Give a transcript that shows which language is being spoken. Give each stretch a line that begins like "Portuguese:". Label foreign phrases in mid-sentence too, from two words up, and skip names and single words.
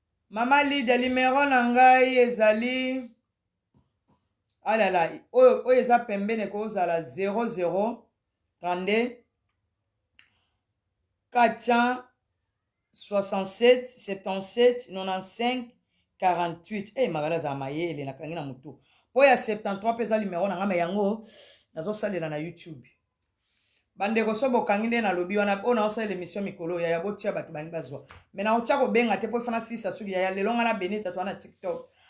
Lingala: Mama Lydia, numéro na ngai ezali, ah là là, oyo, oyo eza pembeni ekozala zéro zéro trente-deux quatre cent soixante-sept septante-sept nonante-cinq quarante-huit. Eh, mabala za mayele, na kangi na mutu. Po ya septante-trois mpe eza numéro na nga, me yango nazosalela na YouTube. Bandeko, so bokangi nde nalobi wana, oyo naosalela émission mikolo, yaya botia bato bani bazwa. Me na otya kobenga te, po efana sisa soki yaya, lelo nga na Benita, to wana TikTok.